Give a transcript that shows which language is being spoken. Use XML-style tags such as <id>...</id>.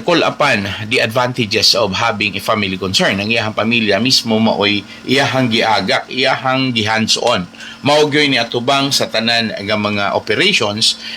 <en>call upon the advantages of having a family concern.</en> <ceb>Ang iyahang pamilya mismo maoy iyahang giagak, iyahang gihands-on. Maugyoy ni atubang sa tanan ng mga operations.</ceb>